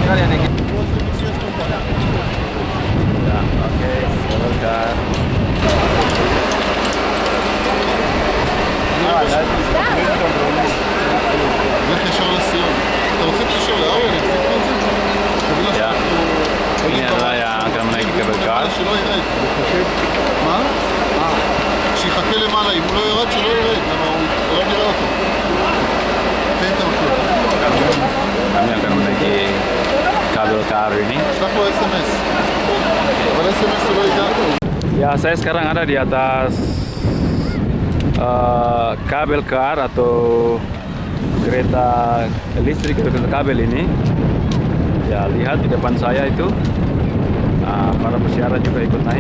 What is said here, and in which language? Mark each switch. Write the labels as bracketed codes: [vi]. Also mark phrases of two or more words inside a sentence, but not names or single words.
[id] Ya, oke, kabel kar. Ya, ini adalah yang akan menaiki kabel kar. [he] שיחכה למעלה, אם הוא לא ירד, שלא ירד, למה הוא לא נראה אותו. תן את המקום. [id] Kami akan menaiki kabel kar ini. [he] שלח לו SMS. אבל SMS הוא לא ידע. [id] Ya, saya sekarang ada di atas kabel kar atau kereta listrik, kereta kabel ini. Ya, lihat di depan saya itu para peziarah juga ikut naik.